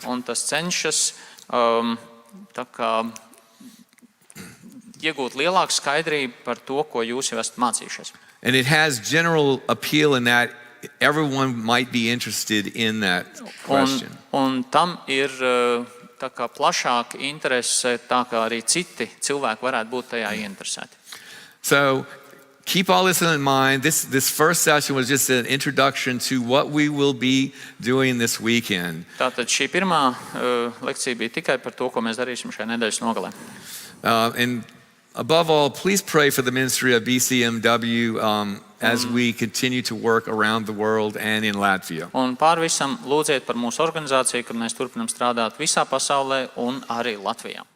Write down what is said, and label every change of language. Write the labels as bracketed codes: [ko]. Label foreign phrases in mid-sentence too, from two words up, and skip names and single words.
[lv] Un tas cenšas tā kā iegūt lielāku skaidrību par to, ko jūs jau esat mācījušies. [en] And it has general appeal in that everyone might be interested in that question. [lv] Un tam ir tā kā plašāka interese, tā kā arī citi cilvēki varētu būt tajā ieinteresēti. [en] So keep all this in mind. This first session was just an introduction to what we will be doing this weekend. [lv] Tātad šī pirmā lekcija bija tikai par to, ko mēs darīsim šajā nedēļas nogalē. [en] And above all, please pray for the ministry of BCMW as we continue to work around the world and in Latvia. [lv] Un pār visam lūdziet par mūsu organizāciju, kad mēs turpinam strādāt visā pasaulē un arī Latvijā.